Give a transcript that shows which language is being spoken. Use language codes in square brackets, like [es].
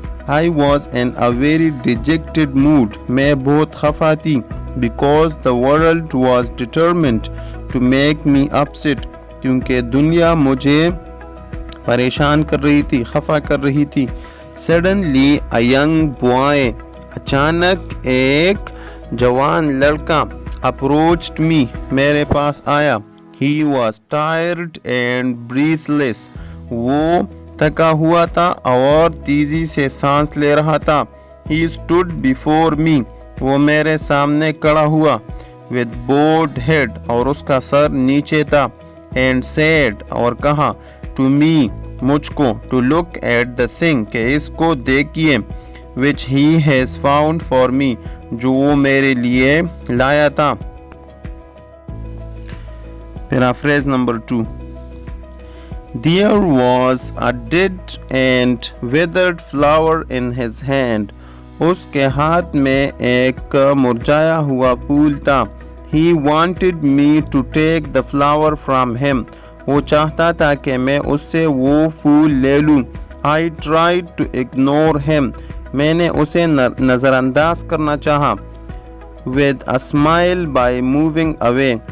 [en] I was in a very dejected mood. [ur] میں بہت خفا تھی. [en] because the world was determined to make me upset. [ur] کیونکہ دنیا مجھے پریشان کر رہی تھی، خفا کر رہی تھی. [en] suddenly a young boy. [ur] اچانک ایک جوان لڑکا [en] approached me. [ur] میرے پاس آیا. [en] He was tired and breathless. [ur] وہ تھکا ہوا تھا اور تیزی سے سانس لے رہا تھا. [en] He stood before me. [ur] وہ میرے سامنے کھڑا ہوا. [en] With bowed head. [ur] اور اس کا سر نیچے تھا. [en] And said. [ur] اور کہا. [en] To me. [ur] مجھ کو. [en] To look at the thing. [ur] کہ اس کو دیکھیے. [en] Which he has found for me. [ur] جو وہ میرے لیے لایا تھا. [en] Paraphrase number 2. There was a dead and withered flower in his hand. [ur] اس کے ہاتھ میں ایک مرجھایا ہوا پھول تھا. [en] He wanted me to take the flower from him. [ur] وہ چاہتا تھا کہ میں اس سے وہ پھول لے لوں. [en] I tried to ignore him. [ur] میں نے اسے نظر انداز کرنا چاہا. [en] With a smile by moving away.